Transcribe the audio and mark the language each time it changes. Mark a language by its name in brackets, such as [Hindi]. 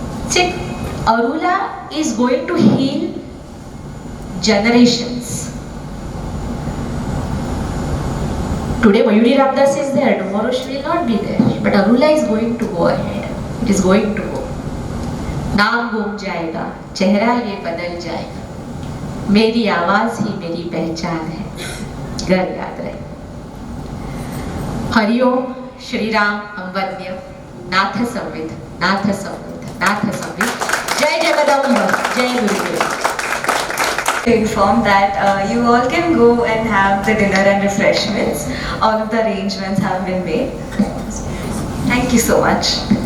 [English] See, Arula is going to heal generations. Today Mayuri Ramdas is there, tomorrow she will not be there. But Arula is going to go ahead. It is going to go. [Hindi] नाम गुम जाएगा, चेहरा ये बदल जाएगा. मेरी आवाज ही मेरी पहचान है, घर याद रहे. हरिओम श्री राम हम वंद्य नाथ संविद नाथ संविद नाथ संविद. जय जगदम्ब, जय गुरुदेव. [English] To inform that you all can go and have the dinner and refreshments. All of the arrangements have been made. Thank you so much.